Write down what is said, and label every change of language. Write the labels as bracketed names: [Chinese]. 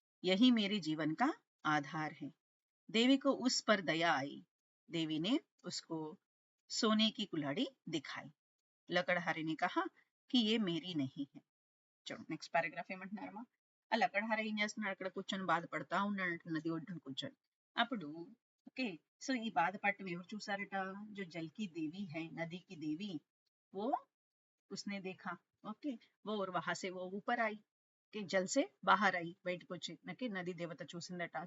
[Hindi] यही मेरे जीवन का आधार है. देवी को उस पर दया आई. देवी ने उसको सोने की कुल्हाड़ी दिखाई. लकड़हारे ने कहा कि ये मेरी नहीं है. [Telugu] चलो నెక్స్ట్ పారాగ్రాఫ్ ఏమంటున్నారమ్మా? ఆ లకడహార ఏం చేస్తున్నాడు? అక్కడ కూర్చొని బాధపడతా ఉన్నాడు నది ఒడ్డున కూర్చొని. అప్పుడు ఓకే, సో ఈ బాధపడటం ఎవరు చూసారట? [Hindi] जो जल की देवी है, नदी की देवी, वो उसने देखा. ఓకే, वो और वहां से वो ऊपर आई. [Telugu] ఓకే, [Hindi] జల్ సే బాహర్ [Telugu] అయి, బయటకు వచ్చి ఓకే, నది దేవత చూసిందట.